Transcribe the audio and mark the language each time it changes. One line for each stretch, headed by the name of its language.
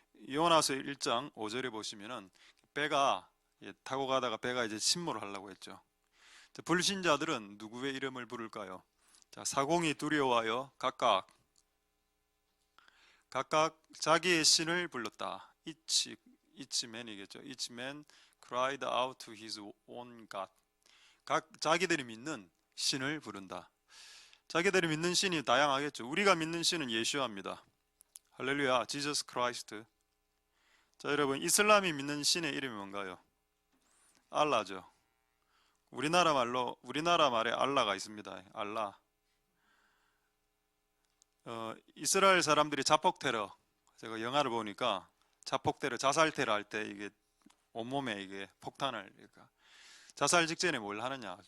Korean: 요나서 1장 5절에 보시면은 배가 타고 가다가 배가 이제 침몰을 하려고 했죠. 불신자들은 누구의 이름을 부를까요? 자, 사공이 두려워하여 각각 자기의 신을 불렀다.
English: Each man
Korean: 이겠죠.
English: Each man cried out to his own God.
Korean: 자기들이 믿는 신을 부른다. 자기들이 믿는 신이 다양하겠죠. 우리가 믿는 신은 예수아입니다. 할렐루야, Jesus Christ. 자, 여러분 이슬람이 믿는 신의 이름이 뭔가요? 알라죠. 우리나라 말에 알라가 있습니다. 알라. 이스라엘 사람들이 자폭 테러, 제가 영화를 보니까 자폭 테러, 자살 테러 할 때 이게 온몸에 이게 폭탄을 그러니까 자살 직전에 뭘 하느냐?